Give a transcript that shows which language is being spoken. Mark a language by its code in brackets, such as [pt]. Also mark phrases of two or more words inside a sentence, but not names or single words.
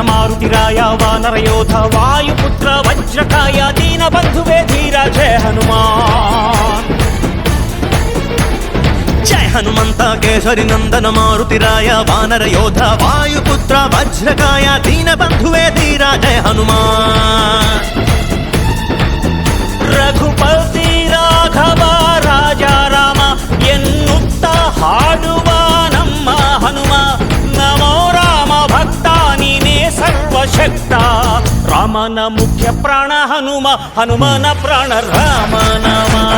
[te] మారుతిరాయ వానర యోధ వాయుపుత్ర వజ్రకాయ దీన బంధువే ధీర జయ హనుమాన్ జయ హనుమంత కేసరి నందన మారుతిరాయ వానర యోధ వాయుపుత్ర వజ్రకాయ దీన బంధువే ధీర జయ హనుమాన్ [kn] ರಘುಪತಿ ರಾಘವ ರಾಜ ರಾಮ ಎನ್ನುತ್ತ ಹಾಡುವ ನಮ್ಮ ಹನುಮ ನಮೋ ರಾಮ ಭಕ್ತ ನೀನೇ ಸರ್ವಶಕ್ತ ರಾಮನ ಮುಖ್ಯ ಪ್ರಾಣ ಹನುಮ ಹನುಮನ ಪ್ರಾಣ ರಾಮ ನಾಮ